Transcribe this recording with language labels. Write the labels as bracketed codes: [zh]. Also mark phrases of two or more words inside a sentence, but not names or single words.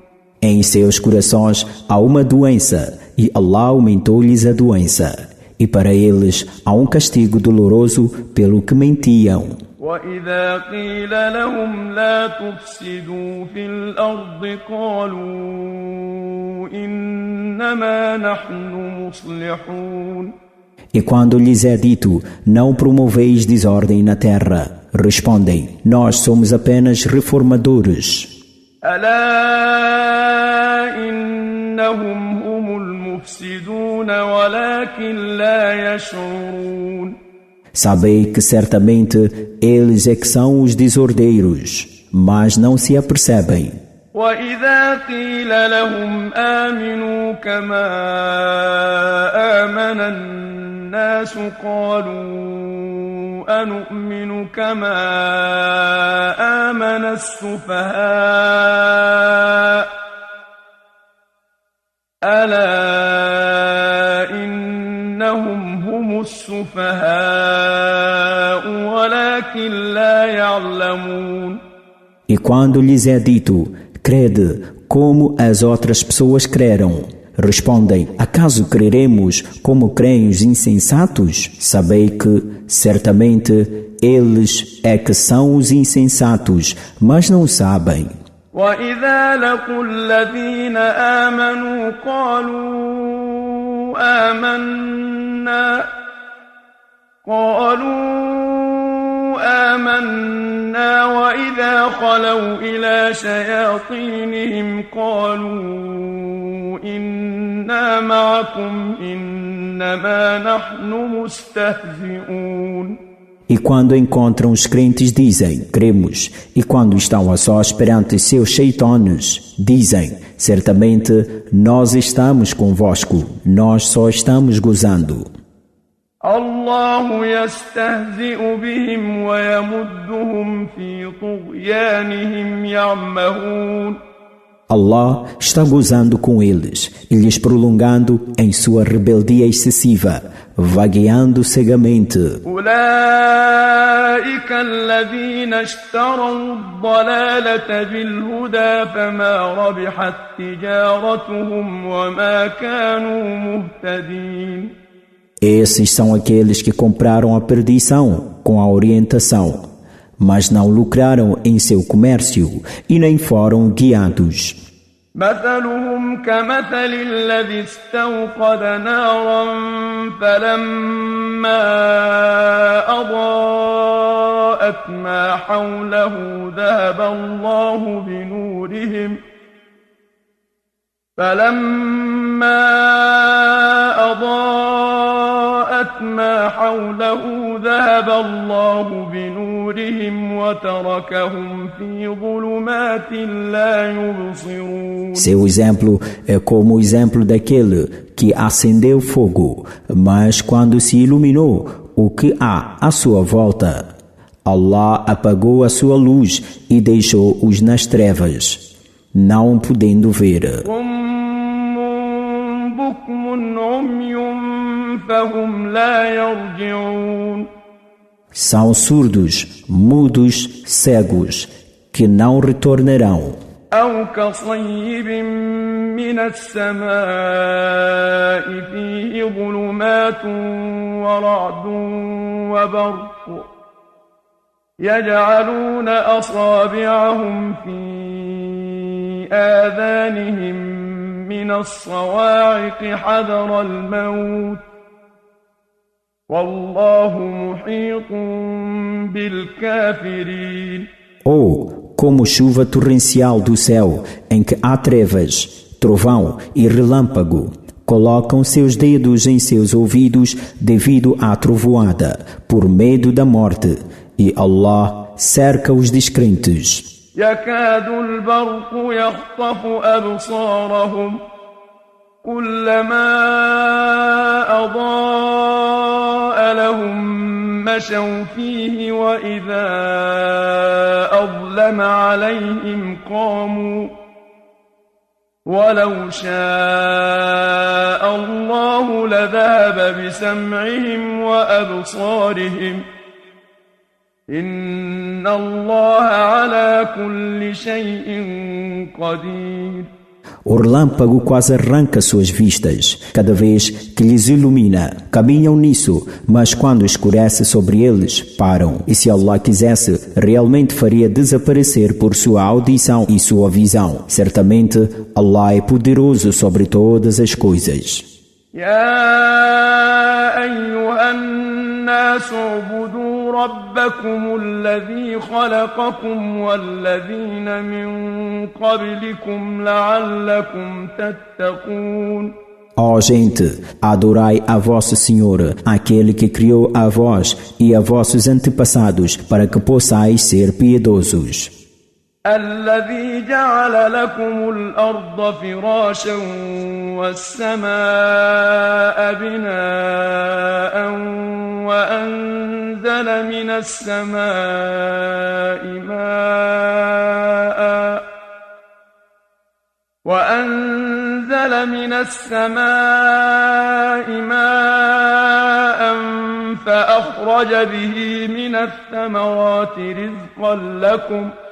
[pt] Em seus corações há uma doença, e Allah aumentou-lhes a doença. E para eles há um castigo doloroso pelo que mentiam. [ar] وإذا قيل لهم لا تفسدوا في الأرض قالوا إنما نحن مصلحون. [pt] E quando lhes é dito, não promoveis desordem na terra, respondem, nós somos apenas reformadores. [ar] ألا إنهم هم المفسدون ولكن لا يشعرون. [pt] Sabei que certamente eles é que são os desordeiros, mas não se apercebem. [ar] وإذا قيل لهم آمنوا كما آمن الناس قالوا أنؤمن كما آمن السفهاء ألا إنهم هم السفهاء ولكن لا يعلمون. [pt] E quando lhes é dito, crede como as outras pessoas creram, respondem, acaso creremos como creem os insensatos? Sabei que, certamente, eles é que são os insensatos, mas não sabem. [ar] وإذا لقوا الذين آمنوا قالوا آمنا قالوا آمنا وإذا خلوا إلى شياطينهم قالوا إنا معكم إنما نحن مستهزئون. [pt] E quando encontram os crentes dizem, cremos. E quando estão a sós perante seus cheitones, dizem, certamente nós estamos convosco, nós só estamos gozando. [ar] الله يستهزئ بهم ويمدهم في طغيانهم يعمهون. [pt] Allah está gozando com eles e lhes prolongando em sua rebeldia excessiva, vagueando cegamente. [ar] أولئك الذين اشتروا الضلالة بالهدى فما ربحت تجارتهم وما كانوا مهتدين. [pt] Esses são aqueles que compraram a perdição com a orientação, mas não lucraram em seu comércio e nem foram guiados. [ar] مثلهم كمثل الذي استوقد نارا فلما أضاءت ما حوله ذهب الله بنورهم وتركهم في ظلمات لا يبصرون. [pt] Seu exemplo é como o exemplo daquele que acendeu fogo, mas quando se iluminou o que há à sua volta, Allah apagou a sua luz e deixou-os nas trevas, não podendo ver. São surdos, mudos, cegos, que não retornarão. [ar] أو كصيب من السماء فيه ظلمات ورعد وبرق يجعلون أصابعهم في آذانهم من الصواعق حذر الموت والله محيط بالكافرين. [pt] Ou como chuva torrencial do céu, em que há trevas, trovão e relâmpago, colocam seus dedos em seus ouvidos devido à trovoada, por medo da morte, e Allah cerca os descrentes. [ar] يكاد البرق يخطف أبصارهم كلما أضاء لهم مشوا فيه وإذا أظلم عليهم قاموا ولو شاء الله لذهب بسمعهم وأبصارهم إن الله على كل شيء قدير. [pt] O relâmpago quase arranca suas vistas, cada vez que lhes ilumina. Caminham nisso, mas quando escurece sobre eles, param. E se Allah quisesse, realmente faria desaparecer por sua audição e sua visão. Certamente, Allah é poderoso sobre todas as coisas. [ar] يا أيها الناس اعبدوا ربكم الذي خلقكم والذين من قبلكم لعلكم تتقون. [pt] Ó gente, adorai a vosso Senhor, aquele que criou a vós e a vossos antepassados, para que possais ser piedosos. [ar] الذي جعل لكم الأرض فراشا والسماء بناء وأنزل من السماء ماء فأخرج به من الثمرات رزقا لكم